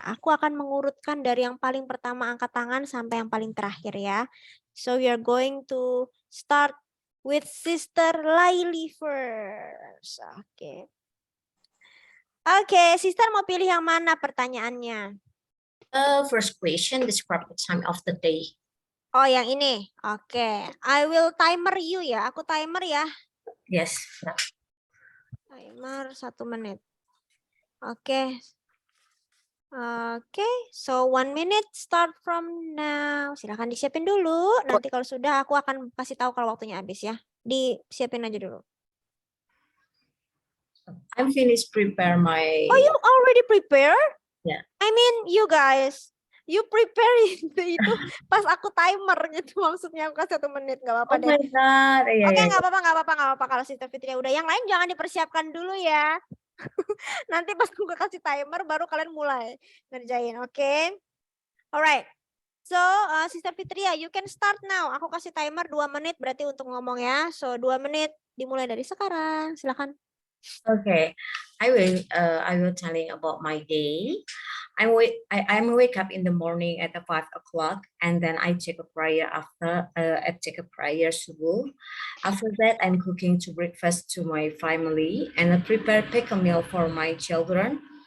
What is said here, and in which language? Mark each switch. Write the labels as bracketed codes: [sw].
[id] Aku akan mengurutkan dari yang paling pertama angkat tangan sampai yang paling terakhir ya. [en] So we are going to start with Sister Laili first. Oke. [id] Oke, Sister mau pilih yang mana pertanyaannya? [en] First question, describe the time of the day. [id] Oh, yang ini. Oke. [en] I will timer you [id] ya. Aku timer ya. [en] Yes. [id] Timer 1 menit. Oke. [en] Oke, so 1 minute start from now. [id] Silahkan disiapin dulu. Nanti kalau sudah aku akan kasih tahu kalau waktunya habis ya. Disiapin aja dulu. [en] I'm finished prepare my. Oh, you already prepare? Yeah. I mean, you guys, you prepare [id] itu pas aku timer gitu maksudnya aku kasih 1 menit nggak apa-apa Oh deh. [en] my God. [id] Iya, Oke, iya, nggak apa-apa, nggak apa-apa, nggak apa-apa kalau Sister Fitria udah. Yang lain jangan dipersiapkan dulu ya. Nanti pas aku kasih timer baru kalian mulai ngerjain, oke? [en] Alright. So, Sister Fitria, you can start now. [id] Aku kasih timer 2 menit berarti untuk ngomong ya. So, 2 menit dimulai dari sekarang. Silakan. [en] Okay, I will telling about my day. I'm wake up in the morning at 5 o'clock, and then I take a prayer after I take a prayer subuh. After that, I'm cooking to breakfast to my family and I pick a meal for my children.